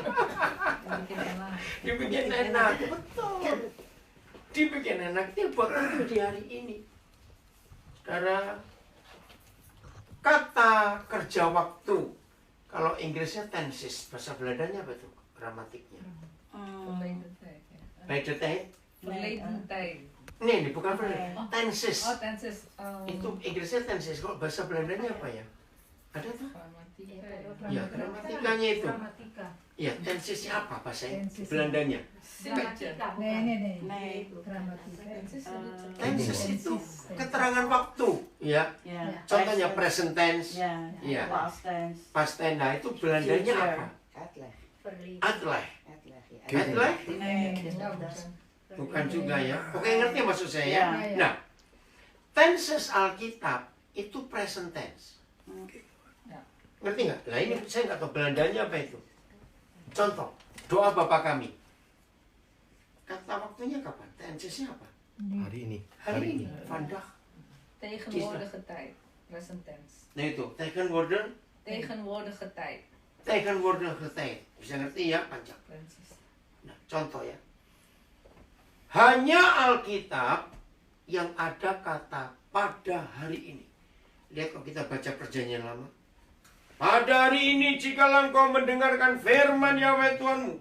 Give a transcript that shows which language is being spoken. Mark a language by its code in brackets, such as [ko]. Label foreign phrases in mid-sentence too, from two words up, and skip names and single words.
[id] Dibikin enak. Betul. Dibikin enak itu buat apa di hari ini. Saudara, kata kerja waktu, kalau Inggrisnya tenses, bahasa Belandanya apa itu? Gramatiknya. [nl] Verleden tijd. Ja. [en] By the time? [nl] Verleden tijd. [id] Ini bukan verleden. Oh. Tenses. Oh, tenses. Itu Inggrisnya tenses. Kalau bahasa Belandanya apa ya? Ada tuh? Grammatica. Ya, gramatikanya itu. Gramatika. Ya, tensesnya apa bahasa Tenses. Belandanya? Zinnetje. Nee. Nee. Gramatika. Tenses itu keterangan waktu, ya. Ya. Contohnya [en] present tense, [id] Ya. ya. [en] Past tense. past tense. [id] Nah, itu Belandanya Future. apa? Verleden. Adleh. Nee. Adleh? Nee. Bukan juga ya. Oke, ngerti maksud saya ya? Ya. Nah, tenses Alkitab itu [en] present tense. [id] Ngerti nggak? Nah, ini saya nggak tahu Belandanya apa itu. Contoh, doa Bapa kami. Kata waktunya kapan? Tensesnya apa? Hari ini. Hari ini. Vandaag. [nl] Tegenwoordige tijd. [en] Present tense. [id] Nah itu, tegenwoordig, [nl] Tegenwoordige tijd. tegenwoordige tijd. [id] Bisa ngerti ya, panjang. Precies. Nah, contoh ya. Hanya Alkitab yang ada kata pada hari ini. Lihat kalau kita baca Perjanjian Lama. Pada hari ini jikalau engkau mendengarkan firman Yahweh Tuhanmu.